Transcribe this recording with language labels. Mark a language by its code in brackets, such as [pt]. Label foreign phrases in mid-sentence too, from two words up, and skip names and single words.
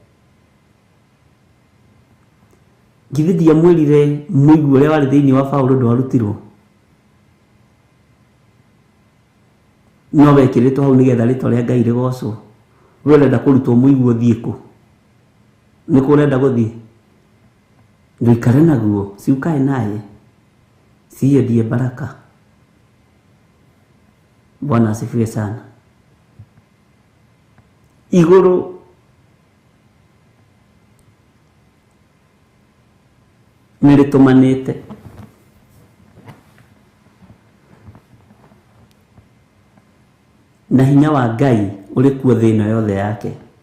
[ki] Githĩ ndiamwĩrire mũigua ũrĩa warĩ thĩinĩ wa Paulo ndwarutirwo? No wekĩrĩtwo hau nĩgetha rĩtwa rĩa Ngai rĩgocwo. We ũrenda kũrutwo mũigua ũthiĩ kũ? Nĩ kũ ũrenda gũthiĩ? ndikare naguo, [sw] si ukae naye, si hiyo ndiye baraka. Bwana asifiwe sana. [ki] Iguru niritumanite na hinya wa Ngai uri kuo thina yothe yake.